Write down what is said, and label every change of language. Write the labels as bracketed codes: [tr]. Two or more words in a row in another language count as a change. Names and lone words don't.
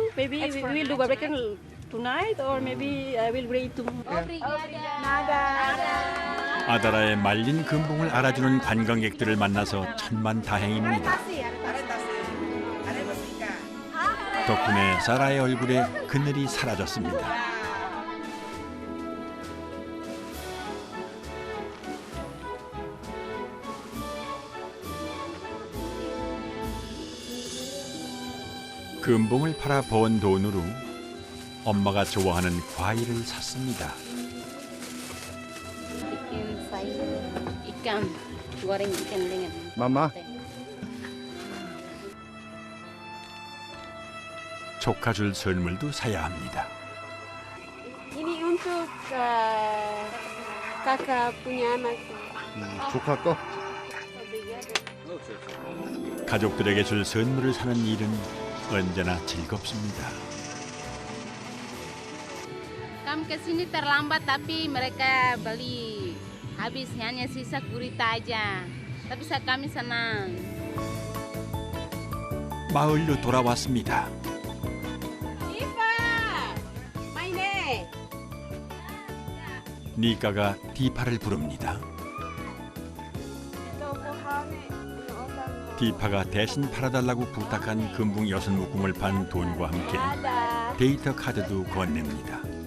[en] Maybe we will do barbecue tonight, or maybe I will bring it tomorrow. [ko] 아다라의 말린 금붕을 알아주는 관광객들을 만나서 천만다행입니다. 덕분에 사라의 얼굴에 그늘이 사라졌습니다. 금붕을 팔아 번 돈으로 엄마가 좋아하는 과일을 샀습니다. [id] Bikin sayur ikan, goreng ikan dengan Mama. [ko] 조카 줄 선물도 사야 합니다. [id] Ini untuk kakak punya anak. [ko] 조카 거? 가족들에게 줄 선물을 사는 일은 언제나 즐겁습니다. [id] Kami kesini terlambat tapi mereka beli habis hanya sisa gurita aja. Tapi kami senang. [ko] 마을로 돌아왔습니다. 니까가 디파를 부릅니다. 디파가 대신 팔아달라고 부탁한 금붕 6묶음을 판 돈과 함께 데이터 카드도 건넵니다.